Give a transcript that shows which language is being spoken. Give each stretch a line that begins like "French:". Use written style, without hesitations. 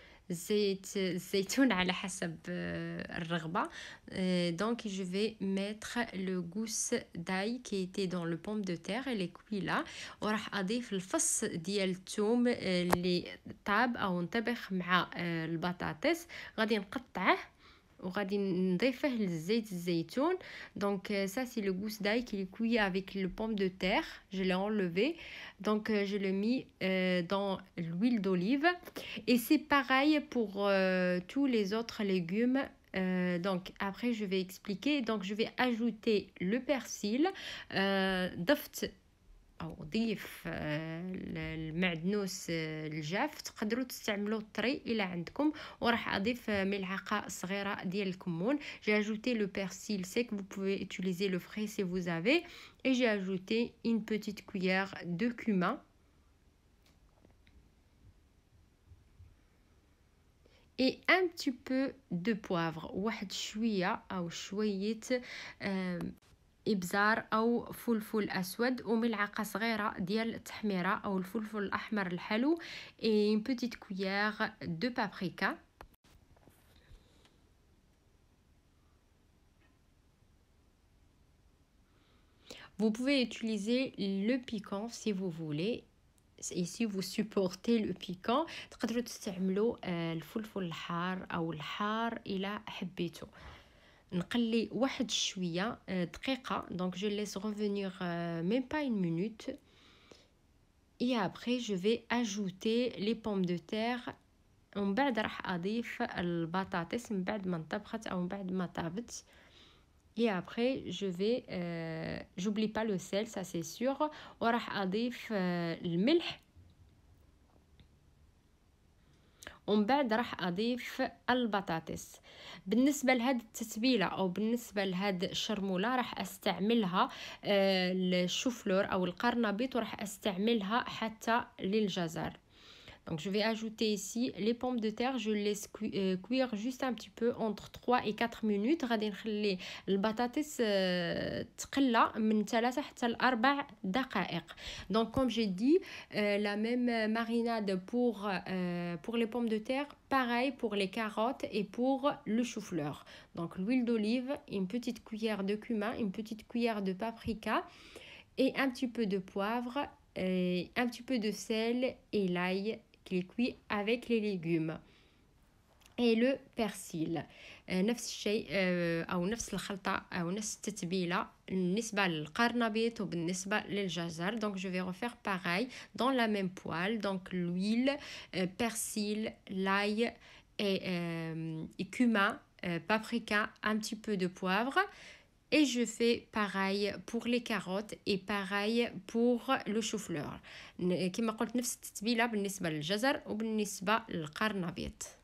Arabic: زيت الزيتون على حسب الرغبة.
French: Donc je vais mettre le gousse d'ail qui était dans le pomme de terre. Elle est cuit là.
Arabic: وراح أضيف الفص ديال الثوم اللي طاب أو انطبخ مع البطاطس. غادي نقطعه وغادي نضيفه للزيت الزيتون.
French: Donc ça c'est le gousse d'ail qui est cuit avec le pomme de terre. Je l'ai enlevé. Donc je l'ai mis dans l'huile d'olive. Et c'est pareil pour tous les autres légumes. Donc après je vais expliquer. Donc je vais ajouter le persil.
Arabic: ضفت أو ضيف المعدنوس الجاف. تقدروا تستعملوا الطري إلى عندكم. وراح أضيف ملعقة صغيرة ديال الكمون.
French: J'ai ajouté le persil sec. Vous pouvez utiliser le frais si vous avez. Et j'ai ajouté une petite cuillère de cumin. Et un petit peu de poivre.
Arabic: واحد شوية أو شوية إبزار أو فلفل أسود وملعقة صغيرة ديال التحميرة أو الفلفل الأحمر الحلو.
French: Et une petite cuillère de paprika. Vous pouvez utiliser le piquant si vous voulez. Et si vous supportez le piquant
Arabic: تقدروا تستعملوا الفلفل الحار أو الحار إلى حبيتو. نقلي واحد شوية دقيقة.
French: Donc je laisse revenir même pas une minute. Et après je vais ajouter les pommes de terre.
Arabic: ومن بعد راح أضيف البطاطس من بعد ما انطبخت أو من بعد ما طابت.
French: Et après je vais j'oublie pas le sel, ça c'est sûr.
Arabic: وراح أضيف الملح. ومن بعد راح أضيف البطاطس. بالنسبة لهاد التتبيلة أو بالنسبة لهاد الشرمولة راح أستعملها الشوفلور أو القرنبيط وراح أستعملها حتى للجزر.
French: Donc je vais ajouter ici les pommes de terre. Je laisse cuire juste un petit peu entre 3 et 4 minutes.
Arabic: غادي نخلي البطاطس تقلى من 3 حتى ل 4 دقائق.
French: Donc comme j'ai dit, la même marinade pour les pommes de terre, pareil pour les carottes et pour le chou-fleur. Donc l'huile d'olive, une petite cuillère de cumin, une petite cuillère de paprika et un petit peu de poivre, et un petit peu de sel et l'ail qui est cuit avec les légumes et le persil.
Arabic: نفس الشيء أو نفس الخلطة أو نفس التتبيلة بالنسبة للقرنبيط وبالنسبة للجزر.
French: Donc je vais refaire pareil dans la même poêle. Donc l'huile, persil, l'ail et cumin, paprika, un petit peu de poivre. Et je fais pareil pour les carottes et pareil pour le chou-fleur.
Arabic: كما قلت نفس التتبيلة بالنسبة للجزر وبالنسبة للقرنبيط.